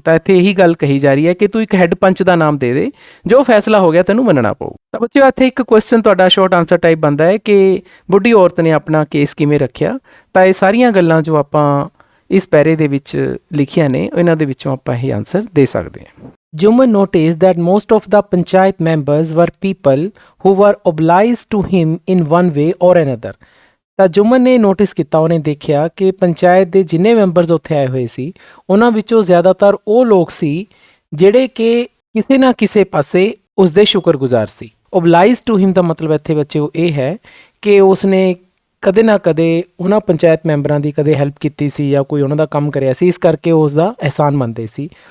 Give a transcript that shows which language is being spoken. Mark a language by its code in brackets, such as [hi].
[pa] ਤਾਂ ਇੱਥੇ ਇਹੀ ਗੱਲ ਕਹੀ ਜਾ ਰਹੀ ਹੈ ਕਿ ਤੂੰ ਇੱਕ ਹੈੱਡ ਪੰਚ ਦਾ ਨਾਮ ਦੇ ਦੇ, ਜੋ ਫੈਸਲਾ ਹੋ ਗਿਆ ਤੈਨੂੰ ਮੰਨਣਾ ਪਊ। ਤਾਂ ਬੱਚਿਓ ਇੱਥੇ ਇੱਕ ਕੁਐਸਚਨ ਤੁਹਾਡਾ ਸ਼ਾਰਟ ਆਨਸਰ ਟਾਈਪ ਬਣਦਾ ਹੈ ਕਿ ਬੁੱਢੀ ਔਰਤ ਨੇ ਆਪਣਾ ਕੇਸ ਕਿਵੇਂ ਰੱਖਿਆ। ਤਾਂ ਇਹ ਸਾਰੀਆਂ ਗੱਲਾਂ ਜੋ ਆਪਾਂ ਇਸ ਪੈਰੇ ਦੇ ਵਿੱਚ ਲਿਖੀਆਂ ਨੇ ਇਹਨਾਂ ਦੇ ਵਿੱਚੋਂ ਆਪਾਂ ਇਹ ਆਨਸਰ ਦੇ ਸਕਦੇ ਹਾਂ। [en] Juman noticed that most of the panchayat members were people who were obliged to him in one way or another. [pa] ਤਾਂ ਜੁਮਨ ਨੇ ਨੋਟਿਸ ਕੀਤਾ, ਉਹਨੇ ਦੇਖਿਆ ਕਿ ਪੰਚਾਇਤ ਦੇ ਜਿੰਨੇ ਮੈਂਬਰਸ ਉੱਥੇ ਆਏ ਹੋਏ ਸੀ ਉਹਨਾਂ ਵਿੱਚੋਂ ਜ਼ਿਆਦਾਤਰ ਉਹ ਲੋਕ ਸੀ ਜਿਹੜੇ ਕਿ ਕਿਸੇ ਨਾ ਕਿਸੇ ਪਾਸੇ ਉਸਦੇ ਸ਼ੁਕਰਗੁਜ਼ਾਰ ਸੀ। [en] obliged to him [pa] ਦਾ ਮਤਲਬ ਇੱਥੇ ਬੱਚਿਓ ਇਹ ਹੈ ਕਿ ਉਸਨੇ ਕਦੇ ਨਾ ਕਦੇ ਉਹਨਾਂ ਪੰਚਾਇਤ ਮੈਂਬਰਾਂ ਦੀ ਕਦੇ ਹੈਲਪ ਕੀਤੀ ਸੀ ਜਾਂ ਕੋਈ ਉਹਨਾਂ ਦਾ ਕੰਮ ਕਰਿਆ ਸੀ, ਇਸ ਕਰਕੇ ਉਹ ਉਸਦਾ ਅਹਿਸਾਨ ਮੰਨਦੇ ਸੀ।